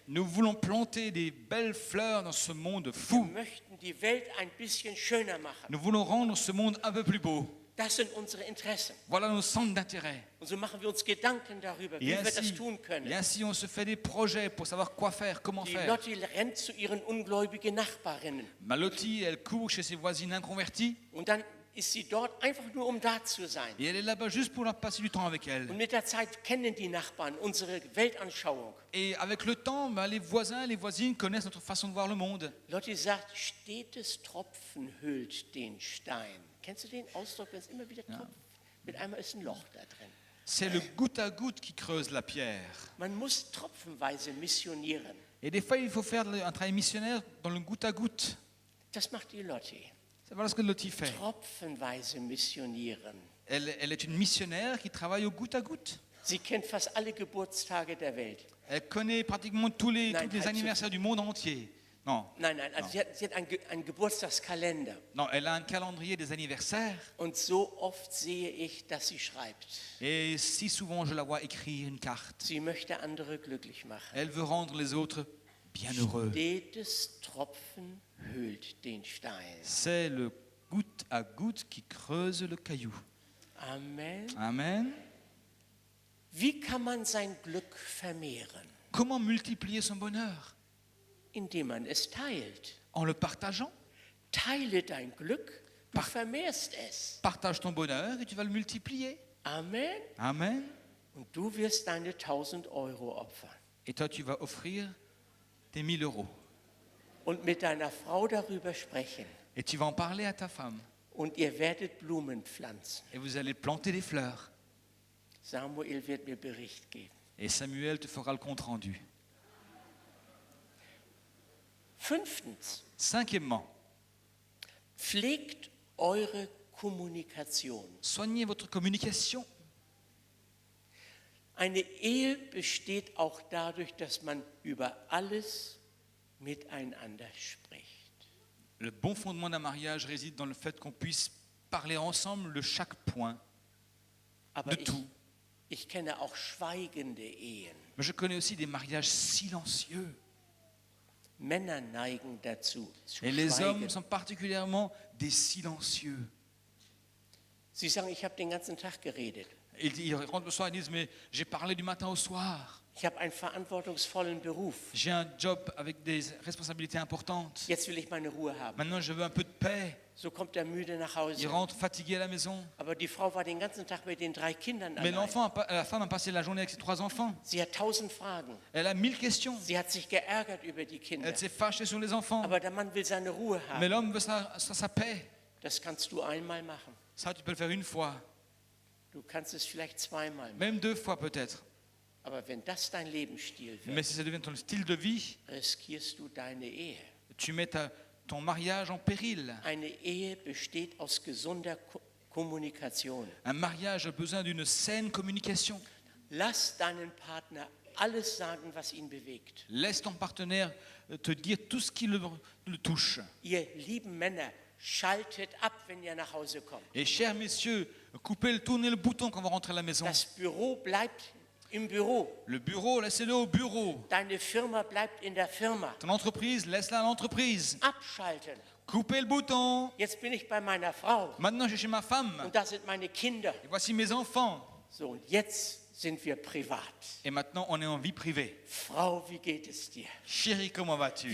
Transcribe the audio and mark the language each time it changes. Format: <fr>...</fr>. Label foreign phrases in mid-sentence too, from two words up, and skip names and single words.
<fr>Nous voulons planter des belles fleurs dans ce monde</fr> <de>Wir</de> <fr>fou.</fr> <de>möchten die Welt ein bisschen schöner machen.</de> <fr>Nous voulons rendre ce monde un peu plus beau.</fr> <de>Das sind unsere Interessen.</de> <fr>Voilà nos centres d'intérêt.</fr> <de>Und so machen wir uns Gedanken darüber, wie</de> <fr>Et</fr> <de>wir das</de> <fr>ainsi,</fr> <de>tun können.</de> <fr>et ainsi, on se fait des projets pour savoir quoi faire, comment</fr> <de>Die</de> <fr>faire.</fr> <de>Lotti rennt zu ihren ungläubigen Nachbarinnen.</de> <fr>Malotti, elle court chez ses voisines inconverties</fr> <de>Und dann ist sie dort einfach nur, um da zu sein.</de> <fr>et elle est là-bas juste pour passer du temps avec elle.</fr> <de>Und mit der Zeit kennen die Nachbarn unsere Weltanschauung.</de> <fr>Et avec le temps, les voisins, les voisines connaissent notre façon de voir le monde.</fr> <de>Lotti sagt, stetes Tropfen hüllt den Stein. Kennst du den Ausdruck, wenn es immer wieder tropft? Mit einmal ist ein Loch da drin.</de> <fr>C'est le goutte à goutte qui creuse la pierre.</fr> <de>Man muss tropfenweise missionieren.</de> <fr>Et des fois, il faut faire un travail missionnaire dans le goutte à goutte.</fr> <de>Das macht die Lotti.</de> <fr>Voilà ce que Lottie fait.</fr> <de>Tropfenweise missionieren.</de> <fr>Elle est une missionnaire qui travaille au goutte à goutte.</fr> <de>Sie kennt fast alle Geburtstage der Welt.</de> <fr>Elle connaît pratiquement tous les</fr> <de>Nein, halt</de> <fr>anniversaires du monde entier. Non,</fr> <de>Nein, also sie hat einen Geburtstagskalender.</de> <fr>non, elle a un calendrier des anniversaires.</fr> <de>Und so oft sehe ich, dass sie schreibt.</de> <fr>Et si souvent je la vois écrire une carte.</fr> <de>Sie möchte andere glücklich machen.</de> <fr>Elle veut rendre les autres bien heureux.</fr> <de>Stetes Tropfen höhlt den Stein.</de> <fr>C'est le goutte à goutte qui creuse le caillou.</fr> <de>Amen.</de> <fr>Amen.</fr> <de>Wie kann man sein Glück vermehren?</de> <fr>Comment multiplier son bonheur?</fr> <de>Indem man es teilt.</de> <fr>En le partageant.</fr> <de>Teile dein Glück, du vermehrst es.</de> <fr>Partage ton bonheur et tu vas le multiplier.</fr> <de>Amen.</de> <fr>Amen.</fr> <de>Und du wirst deine 1.000 Euro opfern.</de> <fr>Et toi, tu vas offrir tes 1 000 euros.</fr> <de>Und mit deiner Frau darüber sprechen.</de> <fr>Et tu vas en parler à ta femme.</fr> <de>Und ihr werdet Blumen pflanzen.</de> <fr>Et vous allez planter des fleurs.</fr> <de>Samuel wird mir Bericht geben.</de> <fr>Et Samuel te fera le compte rendu.</fr> <de>Fünftens,</de> <fr>Cinquièmement,</fr> <de>pflegt eure Kommunikation.</de> <fr>soignez votre communication.</fr> <de>Eine Ehe besteht auch dadurch, dass man über alles miteinander spricht.</de> <fr>Le bon fondement d'un mariage réside dans le fait qu'on puisse parler ensemble de chaque point,</fr> <de>Aber</de> <fr>de tout.</fr> <de>ich kenne auch schweigende Ehen.</de> <fr>Mais je connais aussi des mariages silencieux.</fr> <de>Männer neigen dazu, zu</de> <fr>Et les hommes</fr> <de>schweigen.</de> <fr>sont particulièrement des silencieux.</fr> <de>Sie sagen, ich habe den ganzen Tag geredet.</de> <fr>Ils rentrent le soir et disent, mais j'ai parlé du matin au soir.</fr> <de>Ich habe einen verantwortungsvollen Beruf.</de> <fr>J'ai un job avec des responsabilités importantes.</fr> <de>Jetzt will ich meine Ruhe haben.</de> <fr>Maintenant, je veux un peu de paix.</fr> <de>So kommt er müde nach</de> <fr>Il</fr> <de>Hause.</de> <fr>rentre fatigué à la maison.</fr> <de>Aber die Frau war den ganzen Tag mit den 3 Kindern</de> <fr>Mais</fr> <de>allein.</de> <fr>la femme a passé la journée avec ses 3 enfants.</fr> <de>Sie hat 1000 Fragen.</de> <fr>Elle a 1000 questions.</fr> <de>Sie hat sich geärgert über die Kinder.</de> <fr>Elle s'est fâchée sur les enfants.</fr> <de>Aber der Mann will seine Ruhe</de> <fr>Mais</fr> <de>haben.</de> <fr>l'homme veut sa paix.</fr> <de>Das kannst du einmal machen.</de> <fr>Ça, tu peux le faire une fois,</fr> <de>Du kannst es vielleicht zweimal machen.</de> <fr>même 2 fois peut-être.</fr> <de>Aber wenn das dein Lebensstil</de> <fr>Mais</fr> <de>wird,</de> <fr>si ça devient ton style de vie,</fr> <de>riskierst du deine Ehe.</de> <fr>tu mets ton mariage en péril.</fr> <de>Eine Ehe besteht aus gesunder Kommunikation.</de> <fr>Un mariage a besoin d'une saine communication.</fr> <de>Lass deinen Partner alles sagen, was ihn bewegt.</de> <fr>Laisse ton partenaire te dire tout ce qui le touche.</fr> <de>Ihr lieben Männer, schaltet ab, wenn ihr nach Hause kommt.</de> <fr>Et chers messieurs, tournez le bouton quand vous rentrez à la maison.</fr> <de>Das Büro bleibt im Büro.</de> <fr>Le bureau, laissez-le au bureau.</fr> <de>Deine Firma bleibt in der Firma.</de> <fr>Ton entreprise, laisse-la à l'entreprise.</fr> <de>Abschalten.</de> <fr>Coupez le bouton.</fr> <de>Jetzt bin ich bei meiner Frau</de> <fr>Maintenant, je suis chez ma femme.</fr> <de>und da sind meine Kinder.</de> <fr>Et voici mes enfants.</fr> <de>So, und jetzt sind wir privat.</de> <fr>Et maintenant, on est en vie privée.</fr> <de>Frau, wie geht es dir?</de> <fr>Chérie, comment vas-tu?</fr>